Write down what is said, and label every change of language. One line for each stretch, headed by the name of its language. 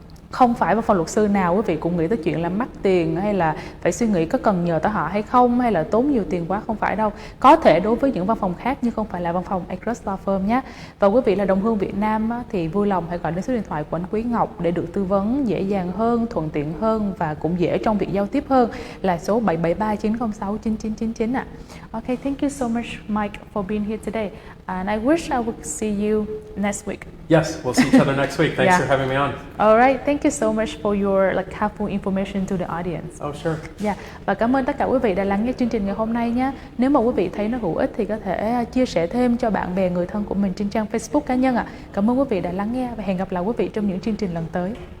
Vietnamese: Không phải văn phòng luật sư nào quý vị cũng nghĩ tới chuyện là mắc tiền, hay là phải suy nghĩ có cần nhờ tới họ hay không, hay là tốn nhiều tiền quá, không phải đâu. Có thể đối với những văn phòng khác nhưng không phải là văn phòng Across Law Firm nhé. Và quý vị là đồng hương Việt Nam á, thì vui lòng hãy gọi đến số điện thoại của anh Quý Ngọc để được tư vấn dễ dàng hơn, thuận tiện hơn và cũng dễ trong việc giao tiếp hơn, là số 773-906-9999 ạ.
English: Okay, thank you so much Mike for being here today, and I wish I would see you next week. Yes, we'll see each other next week. Thanks Yeah. for having me on. All right, thank you so much for your helpful information to the audience. Oh, sure. Yeah.
Vietnamese: Và cảm ơn tất cả quý vị đã lắng nghe chương trình ngày hôm nay nhé. Nếu mà quý vị thấy nó hữu ích thì có thể chia sẻ thêm cho bạn bè, người thân của mình trên trang Facebook cá nhân ạ. Cảm ơn quý vị đã lắng nghe và hẹn gặp lại quý vị trong những chương trình lần tới.